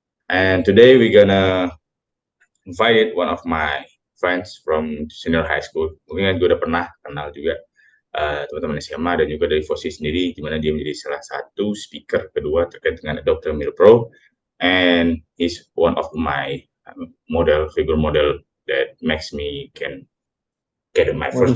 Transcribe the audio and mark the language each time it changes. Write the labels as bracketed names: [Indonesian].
[English] And today we're gonna invited one of my friends from senior high school. [Indonesian] Mungkin kan gue udah pernah kenal juga teman-teman SMA dan juga dari Fosi sendiri, di mana dia menjadi salah satu speaker kedua terkait dengan Dr. [English] Milpro, and he's one of my figure model that makes me can get my first